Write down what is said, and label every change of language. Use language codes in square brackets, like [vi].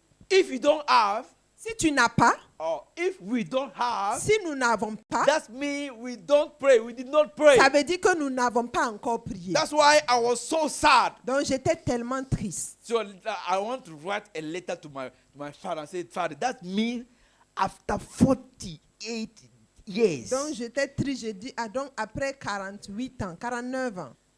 [en] If you don't have, [fr] Si tu n'as pas, [en] or if we don't have, [fr] si nous n'avons pas, [en] that means we don't pray. We did not pray. [fr] ça veut dire que nous n'avons pas encore prié. [en] That's why I was so sad. [fr] Donc j'étais tellement triste. [en] So I want to write a letter to my father and say, Father, that means after 48 years. [fr] Donc j'étais triste, j'ai dit, donc après 48 ans, 49 ans.